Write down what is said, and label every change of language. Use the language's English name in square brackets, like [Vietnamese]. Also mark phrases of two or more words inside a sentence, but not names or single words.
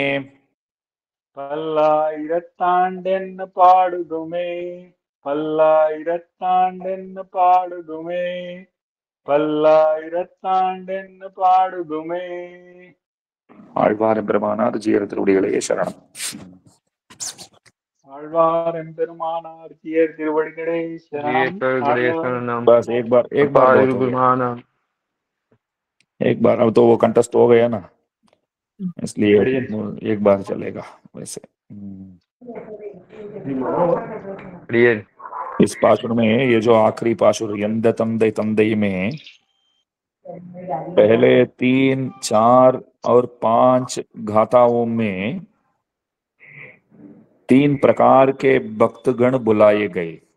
[Tamil] பல்லாயிரத்தாண்டென்னு பாடுதுமே பல்லாயிரத்தாண்டென்னு பாடுதுமே பல்லாயிரத்தாண்டென்னு பாடுதுமே. ஆழ்வார் பெருமானார் ஜீயர் திருவடிகளே சரணம். ஆழ்வார் எம்பெருமானார் ஜீயர் திருவடிகளே शरण। [Hindi] बस एक बार एक बार अब तो वो कंटेस्ट हो गया ना, इसलिए एक बार चलेगा वैसे। इस पाशुर में ये जो आखिरी पाशुर यंद तंदे तंदे में पहले 3, 4 और 5 गाथाओं में 3 प्रकार के भक्तगण बुलाए गए।